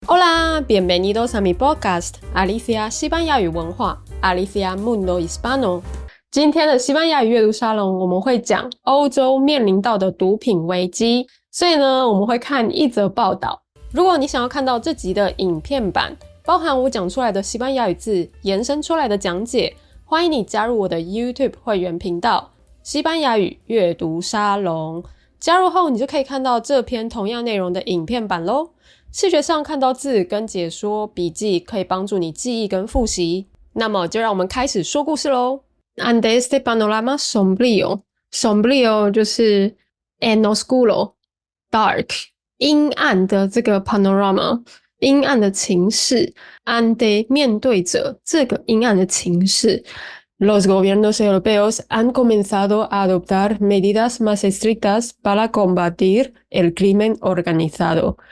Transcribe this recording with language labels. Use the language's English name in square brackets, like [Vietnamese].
[Spanish] Hola, bienvenidos a mi podcast Alicia [Chinese] 西班牙语文化 [Spanish] Alicia Mundo Hispano。 [Chinese] 今天的西班牙语阅读沙龙，我们会讲欧洲面临到的毒品危机，所以呢，我们会看一则报道。如果你想要看到这集的影片版，包含我讲出来的西班牙语字延伸出来的讲解，欢迎你加入我的 YouTube 会员频道西班牙语阅读沙龙。加入后，你就可以看到这篇同样内容的影片版咯。视觉上看到字跟解说笔记，可以帮助你记忆跟复习。那么就让我们开始说故事咯。 [Spanish] Ante este panorama sombrío， sombrío [Chinese] 就是 [Spanish] en oscuro dark [Chinese] 阴暗的这个 [Spanish] panorama， [Chinese] 阴暗的情势。 [Spanish] Ante [Chinese] 面对着这个阴暗的情势， [Spanish] Los gobiernos europeos han comenzado a adoptar medidas más estrictas para combatir el crimen organizado.